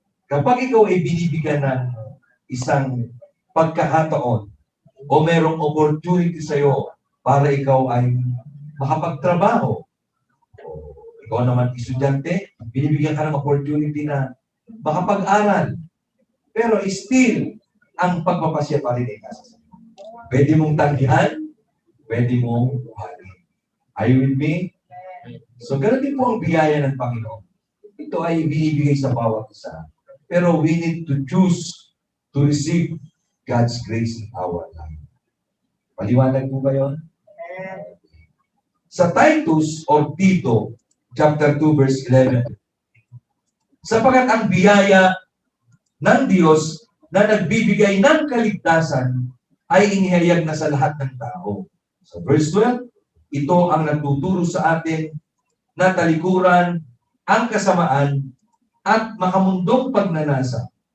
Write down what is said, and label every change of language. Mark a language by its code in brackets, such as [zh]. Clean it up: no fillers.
[tl] Kapag ikaw ay binibigyan ng isang pagkakataon o merong opportunity sa iyo para ikaw ay makapagtrabaho, ikaw naman estudyante, binibigyan ka ng opportunity na makapag-aral. Pero still, ang pagpapasya pa rin ay nasa sa iyo. Pwede mong tanggihan, pwede mong buhalin. [en] Are you with me? [tl] So, ganun din po ang biyaya ng Panginoon. Ito ay binibigay sa bawat isa. [en] Pero we need to choose to receive God's grace in our life. [tl] Paliwanag po ba yun? Sa Titus or Tito, chapter 2, verse 11, sapagat ang biyaya ng Diyos na nagbibigay ng kaligtasan ay inihayag na sa lahat ng tao. So verse 12, ito ang nagtuturo sa atin na talikuran ang kasamaan at makamundong pagnanasa.